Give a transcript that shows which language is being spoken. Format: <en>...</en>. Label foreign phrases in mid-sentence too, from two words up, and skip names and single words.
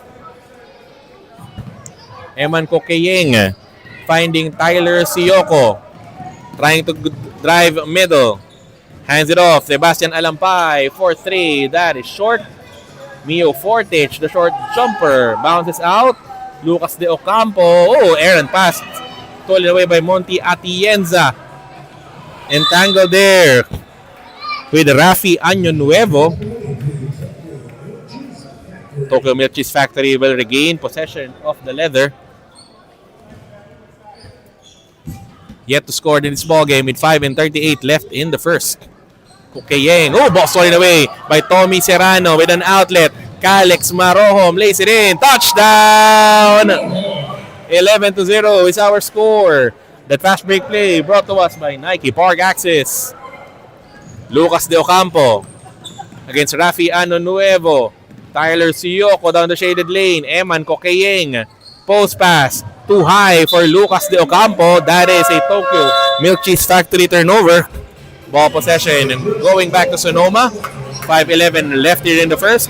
<en>Eman Kokeyeng finding Tyler Siyoko. Trying to drive middle. Hands it off. Sebastian Alampay for 3. That is short. Mio Fortich, the short jumper. Bounces out. Lucas De Ocampo. Oh, errant pass. Stolen away by Monty Atienza. Entangled there with Rafi Año Nuevo. Tokyo Milk Cheese Factory will regain possession of the leather. Yet to score in this ball game with 5:38 left in the first. Kokeyeng. Oh, ball stolen away by Tommy Serrano with an outlet. Calix Marohom lays it in. Touchdown! 11-0 is our score. That fast break play brought to us by Nike Park Access. Lucas De Ocampo against Rafi Ano Nuevo. Tyler Siyoko down the shaded lane. Eman Kokeyeng. Post pass. Too high for Lucas De Ocampo. That is a Tokyo Milk Cheese Factory turnover. Ball possession going back to Sonoma. 5:11 left here in the first.</en>